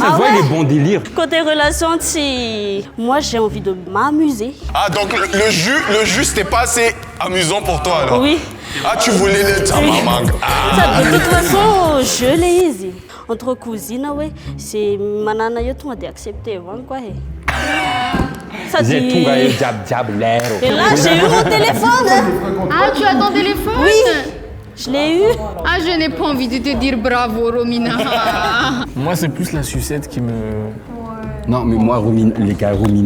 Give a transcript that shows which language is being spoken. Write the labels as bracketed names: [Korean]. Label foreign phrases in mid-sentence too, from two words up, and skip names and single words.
[French] Ça se voit, il est bon délire. Côté relation, si moi j'ai envie de m'amuser. Ah, donc le jus, c'était pas assez amusant pour toi alors? Oui. Ah, tu voulais l'être à maman. Ça, de toute façon, je l'ai easy. Entre cousines, ouais, c'est [Malagasy] manana yo tonga [French] de accepter, quoi. Ça dit... Et là, j'ai eu mon téléphone. Ah, tu as ton téléphone? Oui. Je l'ai eu. Ah, je n'ai pas envie de te dire bravo, Romina. Moi, c'est plus la sucette qui me... Non, mais moi, Romina, les gars, Romina,